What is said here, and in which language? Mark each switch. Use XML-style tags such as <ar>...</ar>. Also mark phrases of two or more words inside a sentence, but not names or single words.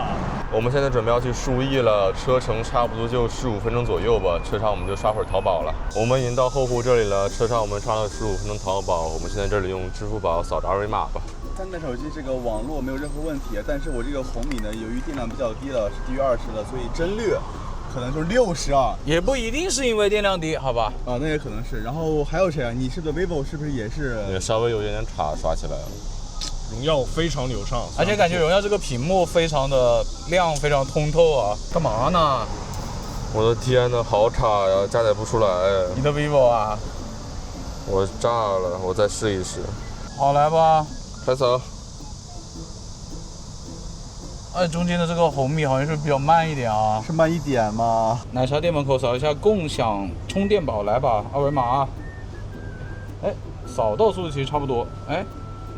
<zh>我們現在準備要去樹義了，車程差不多就15分鐘左右吧。車上我們就刷會兒淘寶了。我們已經到後湖這裡了，車上我們刷了15分鐘淘寶。我們現在這裡用支付寶掃着二維碼吧。 3台手機這個網絡沒有任何問題，但是我這個紅米呢，由於電量比較低了，是低於20的，所以幀率可能就是60啊。也不一定是因為電量低，好吧？啊，那也可能是。然後還有誰啊？你是不是 vivo 是不是也是？也稍微有一點差，刷起來了。榮耀非常流暢，而且感覺榮耀這個屏幕非常的亮，非常通透啊。幹嘛呢？我的天吶，好卡呀，加載不出來。你的 vivo 啊？我炸了，我再試一試。好，來吧。開走。中間的這個紅米好像是比較慢一點啊。是慢一點嗎？奶茶店門口掃一下共享充電寶，來吧，二維碼啊。哎，掃到速度其實差不多。哎。</zh>